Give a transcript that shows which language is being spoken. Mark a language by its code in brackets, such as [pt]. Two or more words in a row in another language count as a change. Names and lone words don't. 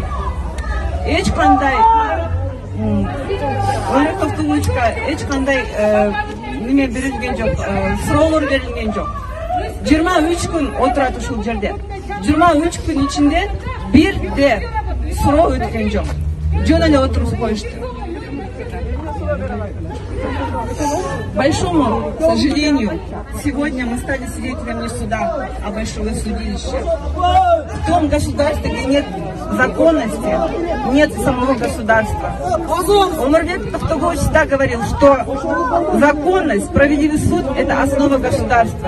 [ky] Эч кандай Өмүрбек Токтогуловичка эч кандай неме берилген жок, суроолор берилген жок. 23 күн отурат ушул жерде. 23 күн ичинде бирде суроо өткөн жок. Жөн эле отуруп коюшту. [ru] К большому сожалению, сегодня мы стали свидетелями не суда, а большого судилища. В том государстве, где нет законности, нет самого государства. Өмүрбек Токтогулович всегда говорил, что законность, справедливый суд – это основа государства.